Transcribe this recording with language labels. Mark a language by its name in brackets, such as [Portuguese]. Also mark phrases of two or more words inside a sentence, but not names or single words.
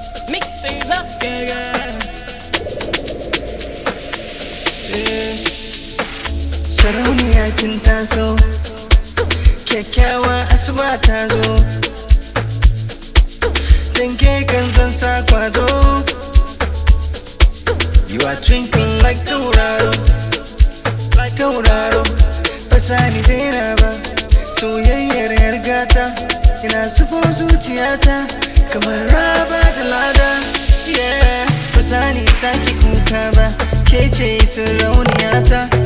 [English] Mixed flavor. Yeah, yeah. Yeah. [Hausa] Sarauniya kin taso, kyakkyawa asuba ta zo, dan ke kan zan sa kwazo. You are twinkling like tauraro, like tauraro. Ba za ni daina ba, soyayyar yar gata. Ina zubo zuciyata, kamar raba da lada. Yeah, ba za ni sake kuka ba, ke ce sarauniyata.